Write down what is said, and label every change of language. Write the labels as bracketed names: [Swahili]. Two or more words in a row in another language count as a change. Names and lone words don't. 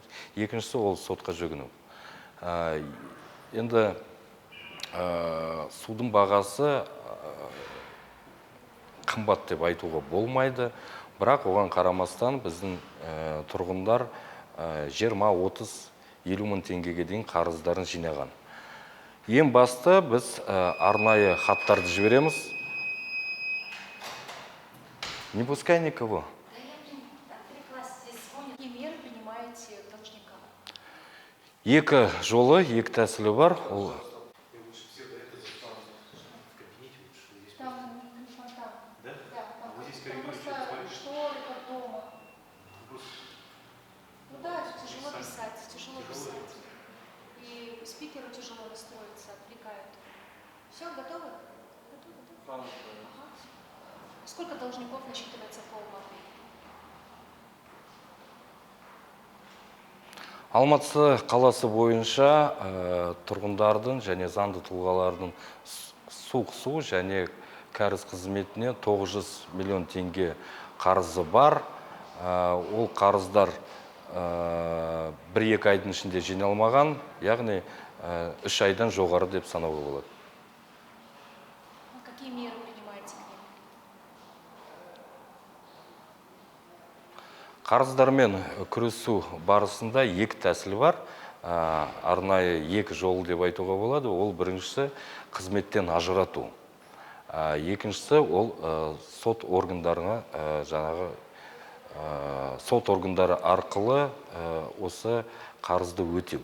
[Kazakh] Екіншісі ол сотқа жүгіну. Енді судың бағасы қымбат деп айтуға болмайды, бірақ оған қарамастан біздің тұрғындар 20-30-50 мың теңгеге дейін қарыздарын жинаған. Ең басты біз арнайы хаттарды жібереміз. [Russian] Не пускай никого. Какие меры принимаете к должникам? [Kazakh] Екі жолы, екі тәсілі бар. [Russian] И спикеру тяжело настроиться, отвлекают. Все, готовы? Ага. Сколько должников насчитывается по Алматы? [Kazakh] Алматы қаласы бойынша тұрғындардың және заңды тұлғалардың су және кәріз қызметіне 900 миллион теңге қарызы бар. Ол қарыздар 1-2 айдың ішінде жиналмаған, яғни 3 айдан жоғары деп санауға болады. [Russian] Какие меры принимаете? [Kazakh] Қарыздармен күресу барысында екі тәсіл бар. Арнайы екі жол деп айтуға болады. Ол біріншісі қызметтен ажырату. Екіншісі ол сот органдарына жаңағы сот органдары арқылы осы қарызды өтеу.